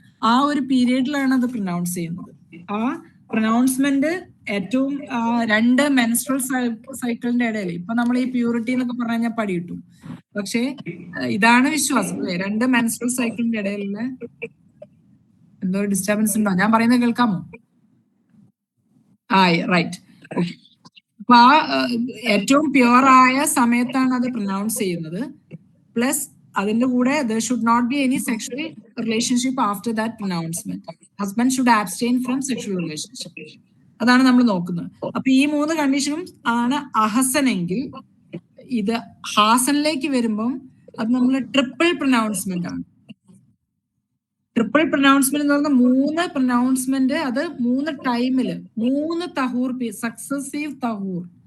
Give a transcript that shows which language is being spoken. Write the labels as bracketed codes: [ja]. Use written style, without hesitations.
[ml] ആ ഒരു പീരീഡിലാണ് അത് പ്രൊനൗൺസ് ചെയ്യുന്നത്. ആ പ്രൊനൗൺസ്മെന്റ് ഏറ്റവും 2 മെൻസ്ട്രൽ സൈക്കിളിന്റെ ഇടയിൽ, ഇപ്പൊ നമ്മൾ ഈ പ്യൂരിറ്റി എന്നൊക്കെ പറഞ്ഞു കഴിഞ്ഞാൽ പടി കിട്ടും, പക്ഷെ ഇതാണ് വിശ്വാസം അല്ലെ, 2 മെൻസ്ട്രൽ സൈക്കിളിന്റെ ഇടയിലുള്ള എന്തോ ഡിസ്റ്റർബൻസ് ഉണ്ടോ? ഞാൻ പറയുന്നത് കേൾക്കാമോ? റൈറ്റ്. ഓക്കെ. അപ്പൊ ആ ഏറ്റവും പ്യുവർ ആയ സമയത്താണ് അത് പ്രൊനൗൺസ് ചെയ്യുന്നത്. [en] plus [ml] അതിന്റെ കൂടെ [en] there should not be any sexual relationship after that pronouncement. Husband should abstain from sexual relationship. [ml] അതാണ് നമ്മൾ നോക്കുന്നത്. അപ്പൊ ഈ 3 കണ്ടീഷനും ആണ് അഹസനെങ്കിൽ, ഇത് ഹാസനിലേക്ക് വരുമ്പം അത് നമ്മൾ ട്രിപ്പിൾ പ്രൊനൗൺസ്മെന്റ് ആണ്. ട്രിപ്പിൾ പ്രൊനൗൺസ്മെന്റ് എന്ന് പറഞ്ഞാൽ 3 പ്രൊനൗൺസ്മെന്റ്, അത് 3 ടൈമില് 3 തഹൂർ, സക്സസീവ് തഹൂർ.